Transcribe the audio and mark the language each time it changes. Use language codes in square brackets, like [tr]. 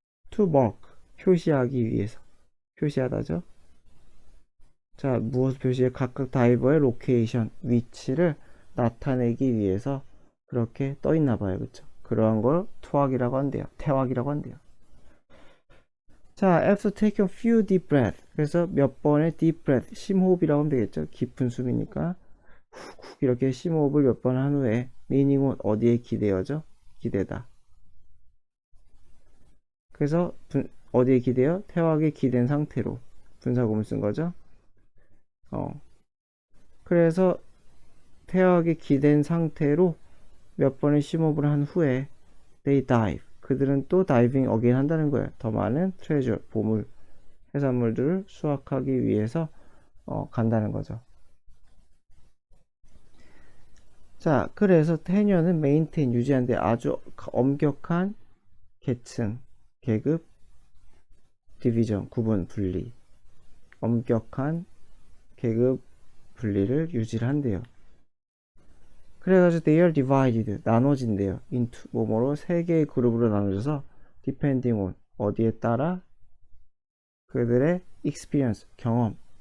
[ko] to mark, 표시하기 위해서, 표시하다죠. 자, 무엇을 표시해? 각각 다이버의 로케이션, 위치를 나타내기 위해서 그렇게 떠 있나 봐요. 그쵸? 그러한 걸 투학이라고 한대요. 태학이라고 한대요. [en] 자, after taking a few deep breath. [ko] 그래서 몇 번의 deep breath, 심호흡이라고 하면 되겠죠. 깊은 숨이니까 훅훅 이렇게 심호흡을 몇 번 한 후에 [en] meaning on, [ko] 어디에 기대어죠? 기대다. 그래서 어디에 기대요? 태학에 기댄 상태로 분사구문 쓴 거죠. 그래서 태학에 기댄 상태로 몇 번의 심호흡을 한 후에 [en] they dive, [ko] 그들은 또 다이빙 어게인 한다는 거예요. 더 많은 트레저, 보물, 해산물들을 수확하기 위해서 간다는 거죠. 자, 그래서 해녀는 메인테인, 유지하는데 아주 엄격한 계층, 계급, 디비전, 구분, 분리, 엄격한 계급 분리를 유지를 한대요. 그래가지고 [en] they are divided, [ko] 나눠진대요. into, 뭐뭐로 세 개의 그룹으로 나눠져서 [en] depending on, [ko] 어디에 따라 그들의 experience, 경험,